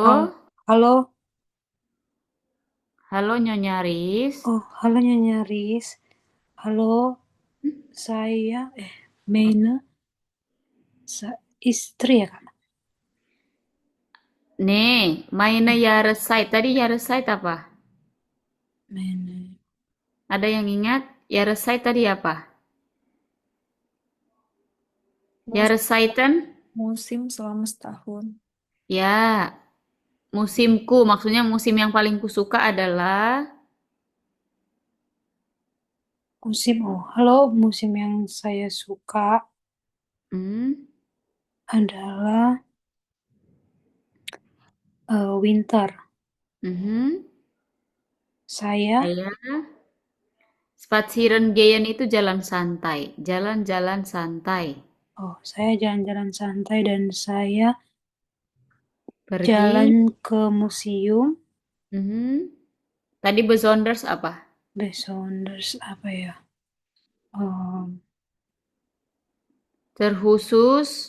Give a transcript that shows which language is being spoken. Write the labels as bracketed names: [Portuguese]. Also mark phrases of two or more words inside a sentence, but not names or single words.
[Indonesian] Halo. Halo Nyonya Riz. Oh, halo Nyonya Riz. Halo. Saya Meine istri ya Kak? Nih, [German] meine Jahreszeit. [Indonesian] Tadi Jahreszeit apa? Meine. Ada yang ingat? Jahreszeit tadi apa? Jahreszeiten? Musim selama setahun. Ya, musimku. Maksudnya musim yang paling kusuka adalah Musim, halo, musim yang saya suka adalah winter. Saya [German] spazieren gehen [Indonesian] itu jalan santai, jalan-jalan santai. Oh, saya jalan-jalan santai dan saya Pergi. jalan ke museum. Tadi besonders apa? Besonders apa ya? Terkhusus.